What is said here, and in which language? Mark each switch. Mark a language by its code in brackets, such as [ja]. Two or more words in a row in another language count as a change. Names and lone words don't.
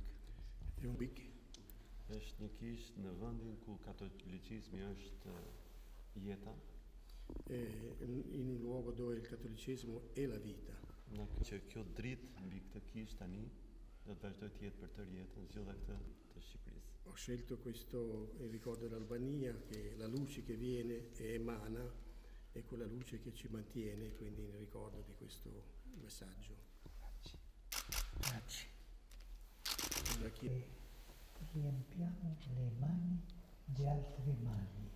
[sq] Rubik Është një kish në vendin ku katolicizmi është jeta. [it] in un luogo dove il cattolicesimo è la vita. [sq] Që kjo dritë mbi këtë kish tani do të vazhdoj të jetë për tërë jetën, zgjodha këtë të Shqipërisë. [it] Ho scelto questo in ricordo dell'Albania, che la luce che viene e emana è quella luce che ci mantiene, quindi in ricordo di questo messaggio. Grazie. Da chi Riempiamo le mani di altre mani.